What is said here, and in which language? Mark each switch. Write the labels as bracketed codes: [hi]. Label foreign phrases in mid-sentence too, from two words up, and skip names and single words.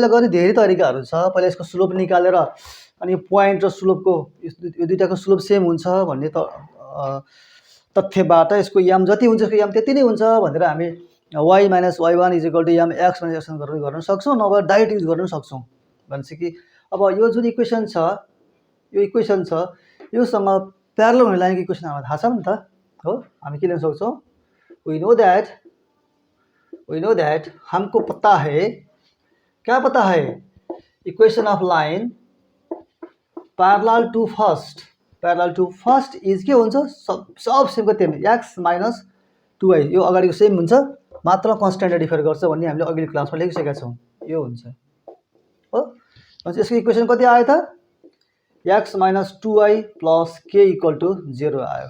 [ne] अहिले गर्ने धेरै तरिकाहरू छ। पहिला यसको स्लोप निकालेर अनि पोइन्ट र स्लोपको यो दुईटाको स्लोप सेम हुन्छ भन्ने तथ्यबाट यसको याम जति हुन्छ यसको याम त्यति नै हुन्छ भनेर हामी y - y1 = m x - x गर्न सक्छौँ, नभए [en] direct use [ne] गर्न सक्छौँ। भन्छ कि अब यो जुन इक्वेसन छ, यो इक्वेसन छ, योसँग प्यारलल हुने लाइनको इक्वेसन हामीलाई थाहा छ नि त हो। हामी के लेख्न सक्छौँ, [en] we know that [hi] हमको पता है, क्या पता है, [en] equation of line parallel to first is [ne] के हुन्छ, सब सेमको त्यही x - 2y, यो अगाडिको सेम हुन्छ, मात्र कन्स्ट्यान्टले डिफर गर्छ भन्ने हामीले अघिल्लो क्लासमा लेखिसकेका छौँ। यो हुन्छ हो। यसको इक्वेसन कति आयो त, x - 2y + k = 0 आयो।